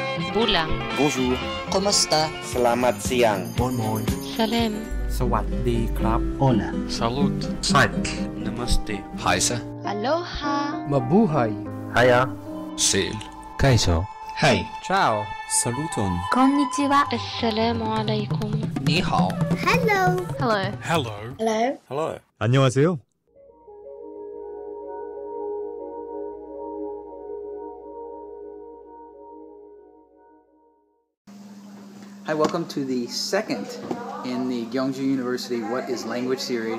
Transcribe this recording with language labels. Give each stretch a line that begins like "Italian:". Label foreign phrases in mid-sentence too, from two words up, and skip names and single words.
Fijian: Bula.
French: Bonjour.
Filipino: Kumusta?
Indonesian: Selamat siang.
German: Moin moin.
Arabic: Salam.
Thai: สวัสดีครับ
Spanish: Hola.
French: Salut. Saik.
Hindi: Namaste. Haisa.
Hawaiian: Aloha.
Filipino: Mabuhay.
English: Hiya. Sil. Kaiso. Hey.
Italian: Ciao.
Esperanto: Saluton.
Japanese: Konnichiwa.
Arabic: Assalamu alaikum.
Chinese: Ni hao.
English: Hello. Hello. Hello. Hello.
Korean: 안녕하세요.
English: Hi, welcome to the second in the Gyeongju University What is Language series.